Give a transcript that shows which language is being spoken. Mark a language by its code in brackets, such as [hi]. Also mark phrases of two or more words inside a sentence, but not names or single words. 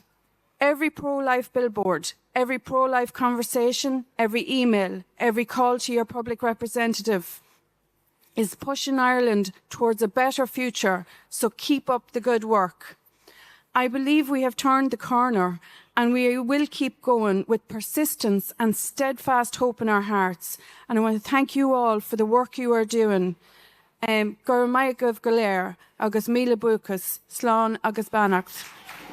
[en] Every pro-life billboard, every pro-life conversation, every email, every call to your public representative is pushing Ireland towards a better future, so keep up the good work. I believe we have turned the corner, and we will keep going with persistence and steadfast hope in our hearts. And I want to thank you all for the work you are doing. [ga] Gur maith agaibh go léir, agus míle buchas, slán agus beannacht.